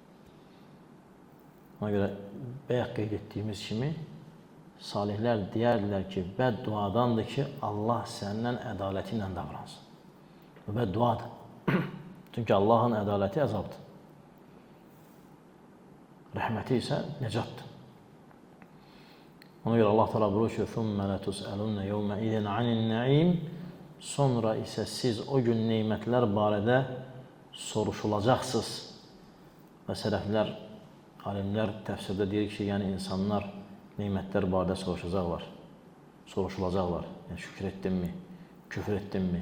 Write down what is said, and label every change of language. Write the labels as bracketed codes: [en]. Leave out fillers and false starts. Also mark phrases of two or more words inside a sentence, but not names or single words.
[az] Ona görə bayaq qeyd etdiyimiz kimi, salihlər deyərlər ki, bədduadandır ki, Allah səndən ədaləti ilə davransın. Bu bədduadır. Çünki Allahın ədaləti əzabdır. Rəhməti isə nəcatdır. Ona görə Allah təala buyurur ki, [ar] "ثم لتسألن يومئذ عن النعيم." [az] Sonra isə siz o gün nemətlər barədə soruşulacaqsınız. Və sələflər, alimlər təfsirdə deyir ki, yəni insanlar nemətlər barədə soruşulacaqlar. Yəni, şükür etdinmi? Küfür etdinmi?